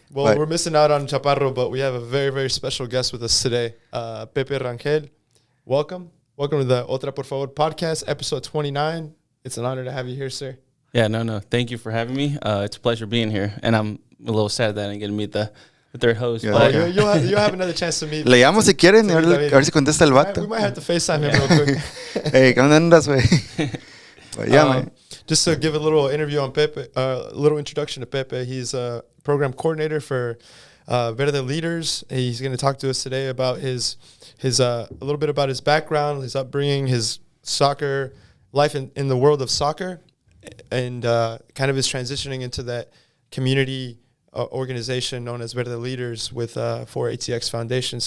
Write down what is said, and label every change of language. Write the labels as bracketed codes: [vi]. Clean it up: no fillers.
[en] Well, we're missing out on Chaparro, but we have a very, very special guest with us today, Pepe Rangel. Welcome to the Otra por favor podcast, episode 29. It's an honor to have you here, sir. Yeah, no. Thank you for having me. It's a pleasure being here, and I'm a little sad that I didn't get to meet the third host. Yeah, but you'll have another chance to meet. [es] Le llamo si quieren, a ver si contesta el vato. [en] We might have to FaceTime him real quick. [es] Hey, ¿cómo andas, güey? [en] But yeah, man. Just to give a little interview on Pepe, a little introduction to Pepe. He's a program coordinator for Verde Leaders. He's going to talk to us today about his a little bit about his background, his upbringing, his soccer life in the world of soccer, and kind of his transitioning into that community organization known as Verde Leaders for ATX Foundation.